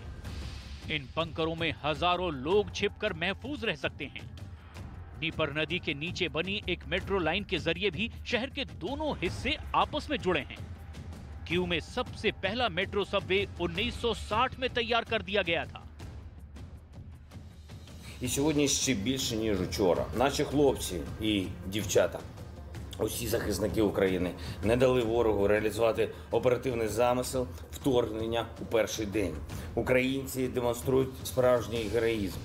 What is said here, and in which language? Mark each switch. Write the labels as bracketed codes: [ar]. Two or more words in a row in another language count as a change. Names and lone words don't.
[hi] इन बंकरों में हजारों लोग छिपकर महफूज रह सकते हैं। नीपर नदी के नीचे बनी एक मेट्रो लाइन के जरिए भी शहर के दोनों हिस्से आपस में जुड़े हैं। कीव में सबसे पहला मेट्रो सबवे 1960 में तैयार कर दिया गया था। [uk] І сьогодні ще більше, ніж вчора. Наші хлопці і дівчата, усі захисники України, не дали ворогу реалізувати оперативний замисел вторгнення у перший день. Українці демонструють справжній героїзм.